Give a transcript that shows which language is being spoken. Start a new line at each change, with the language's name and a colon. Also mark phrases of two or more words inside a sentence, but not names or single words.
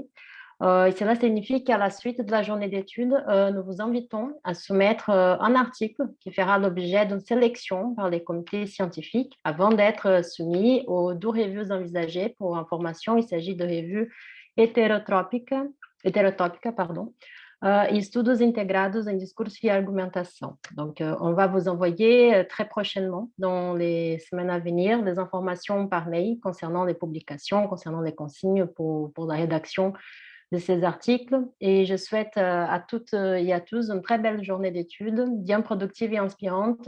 French: Et cela signifie qu'à la suite de la journée d'études, nous vous invitons à soumettre un article qui fera l'objet d'une sélection par les comités scientifiques avant d'être soumis aux 2 revues envisagées. Pour information, il s'agit de revues heterotópicas, estudos integrados em discurso e argumentação. Donc, on va vous envoyer très prochainement, dans les semaines à venir, des informations par mail concernant les publications, concernant les consignes pour la rédaction de ces articles. Et je souhaite à toutes et à tous une très belle journée d'études, bien productive et inspirante.